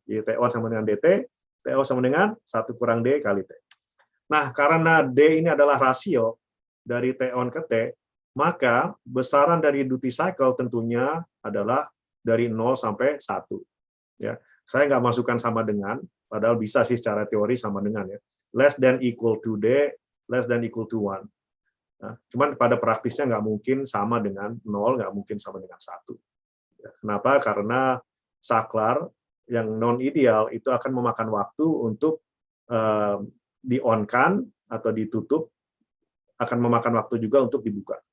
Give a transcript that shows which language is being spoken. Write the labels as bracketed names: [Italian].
[Indonesian] Jadi T on sama dengan DT, T off sama dengan 1 kurang D kali T. Nah, karena D ini adalah rasio dari T on ke T, maka besaran dari duty cycle tentunya adalah dari 0 sampai 1. Ya, saya nggak masukkan sama dengan, padahal bisa sih secara teori sama dengan ya. [English] Less than equal to D, less than equal to 1. [Indonesian] Nah, cuman pada praktisnya nggak mungkin sama dengan 0, nggak mungkin sama dengan 1. Ya, kenapa? Karena saklar yang non-ideal itu akan memakan waktu untuk di-on-kan atau ditutup, akan memakan waktu juga untuk dibuka.